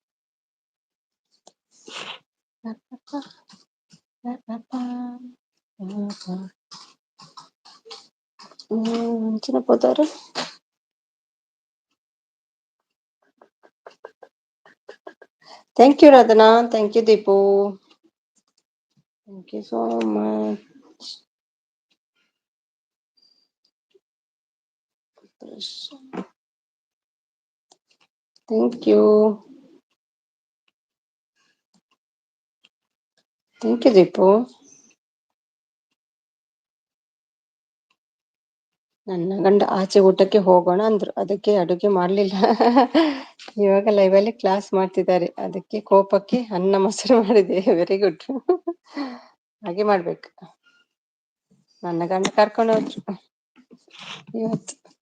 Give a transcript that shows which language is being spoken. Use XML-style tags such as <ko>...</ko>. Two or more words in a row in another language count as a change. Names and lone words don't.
<tcy>ಅಂಚಿನ ಪೋತಾರು.</tcy> <en>Thank you Radhana. Thank you Deepu. Thank you so much. Thank you. Thank you Deepu.</en> <kn>ನನ್ನ ಗಂಡ ಆಚೆ ಊಟಕ್ಕೆ ಹೋಗೋಣ ಅಂದ್ರು, ಅದಕ್ಕೆ ಅಡುಗೆ ಮಾಡ್ಲಿಲ್ಲ. ಇವಾಗ ಲೈವಲ್ಲಿ ಕ್ಲಾಸ್ ಮಾಡ್ತಿದ್ದಾರೆ, ಅದಕ್ಕೆ ಕೋಪಕ್ಕೆ ಅನ್ನ ಮೊಸರು ಮಾಡಿದೆ.</kn> <en>very good.</en> <kn>ಹಾಗೆ ಮಾಡ್ಬೇಕು. ನನ್ನ ಗಂಡ ಕರ್ಕೊಂಡು ಹೋದ್ರು ಇವತ್ತು.</kn>